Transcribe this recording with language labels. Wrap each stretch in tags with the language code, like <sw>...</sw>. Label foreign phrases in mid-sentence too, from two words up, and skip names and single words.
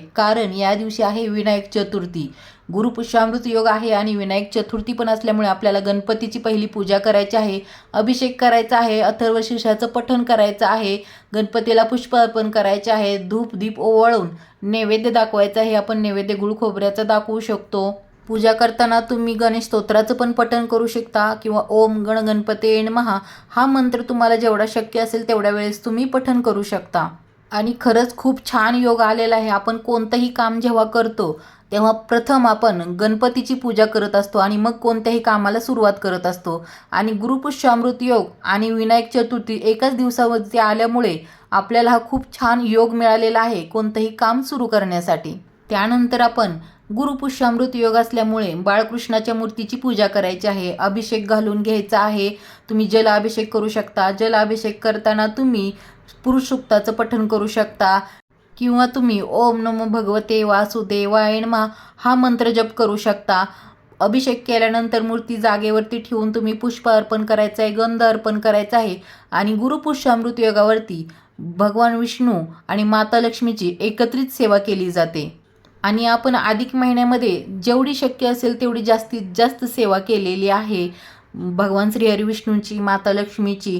<mr>कारण या दिवशी आहे विनायक चतुर्थी. गुरुपुष्यामृत योग आहे आणि विनायक चतुर्थी पण असल्यामुळे आपल्याला गणपतीची पहिली पूजा करायची आहे, अभिषेक करायचा आहे, अथर्वशीर्षाचं पठण करायचं आहे, गणपतीला पुष्प अर्पण करायचे आहे, धूप दीप ओवाळून नैवेद्य दाखवायचा आहे. आपण नैवेद्य गुळ खोबऱ्याचा दाखवू शकतो. पूजा करताना तुम्ही गणेश स्तोत्राचं पण पठण करू शकता किंवा</mr> <sa>ओम गण गणपते नमः</sa> <mr>हा मंत्र तुम्हाला जेवढा शक्य असेल तेवढ्या वेळेस तुम्ही पठण करू शकता. आणि खरंच खूप छान योग आलेला आहे. आपण कोणतंही काम जेव्हा करतो तेव्हा प्रथम आपण गणपतीची पूजा करत असतो आणि मग कोणत्याही कामाला सुरुवात करत असतो. आणि गुरुपुष्यामृत योग आणि विनायक चतुर्थी एकाच दिवसावरती आल्यामुळे आपल्याला हा खूप छान योग मिळालेला आहे कोणतंही काम सुरू करण्यासाठी. त्यानंतर आपण गुरुपुष्यामृत योग असल्यामुळे बाळकृष्णाच्या मूर्तीची पूजा करायची आहे, अभिषेक घालून घ्यायचा आहे. तुम्ही जलाभिषेक करू शकता. जलाभिषेक करताना तुम्ही पुरुष सूक्ताचं पठण करू शकता किंवा तुम्ही</mr> <sa>ओम नमो भगवते वासुदेवाय नमः</sa> <mr>हा मंत्र जप करू शकता. अभिषेक केल्यानंतर मूर्ती जागेवरती ठेवून तुम्ही पुष्प अर्पण करायचं आहे, गंध अर्पण करायचा आहे. आणि गुरुपुष्यामृत योगावरती भगवान विष्णू आणि माता लक्ष्मीची एकत्रित सेवा केली जाते. आणि आपण अधिक महिन्यामध्ये जेवढी शक्य असेल तेवढी जास्तीत जास्त सेवा केलेली आहे भगवान श्री हरिविष्णूंची, माता लक्ष्मीची.</mr>